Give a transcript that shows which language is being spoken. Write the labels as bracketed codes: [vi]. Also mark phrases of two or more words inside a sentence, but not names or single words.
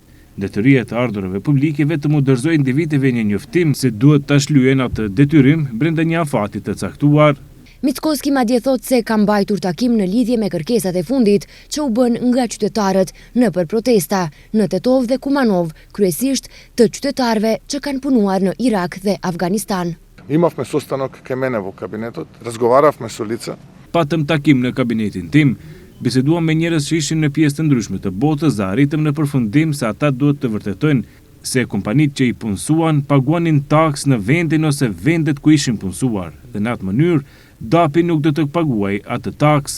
[sq] Drejtoria e të Ardhurave Publike vetëm u dorëzoi individëve një njoftim se duhet ta shlyen atë detyrim brenda një afati të caktuar. Mickoski madje thot se ka mbajtur takim në lidhje me kërkesat e fundit që u bën nga qytetarët nëpër protesta në Tetov dhe Kumanov, kryesisht të qytetarëve që kanë punuar në Irak dhe Afganistan. [mk] Имавме состанок кај мене во кабинетот, разговаравме со лица. [sq] Patëm takim në kabinetin tim, biseduam me njerëz që ishin në pjesë të ndryshme të botës dhe arritëm në përfundim se ata duhet të vërtetojnë se kompanitë që i punësuan paguanin taksë në vendin ose vendet ku ishin punësuar dhe në atë mënyrë DAP-i nuk do të paguajë atë taksë.